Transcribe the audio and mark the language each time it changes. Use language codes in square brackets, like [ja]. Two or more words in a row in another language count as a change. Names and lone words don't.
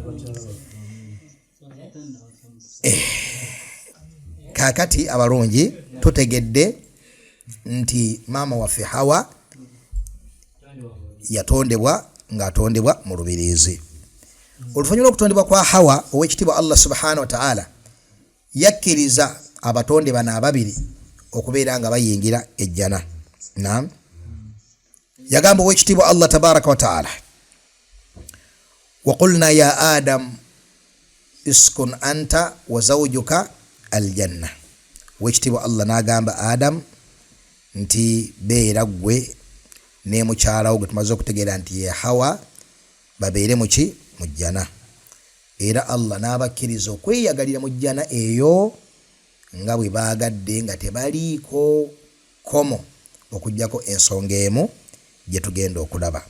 [lg] Kakati abalungi tutegedde nti maama waffe Hawa yatondebwa ng'atondebwa mu lubiriizi. Oluvannyuma lw'okutondebwa kwa Hawa, ow'ekitiibwa Allah [ar] سبحانه وتعالى [lg] yakkiriza abatonde bano ababiri okubeera nga bayingira ejjana. Naam. Yagamba ow'ekitiibwa [ar] Allah تبارك وتعالى وقلنا يا آدم اسكن أنت وزوجك الجنة. [lg] Wekitiibwa Allah n'agamba Adam nti beera gwe ne mukyala wo gwe tumaze okutegeera nti ye Hawa babeere mu ki? Mu jjana. Era Allah n'abakkiriza okweyagalira mu jjana eyo nga bwe baagadde nga tebaliiko komo okuggyako ensonga emu gye tugenda okulaba.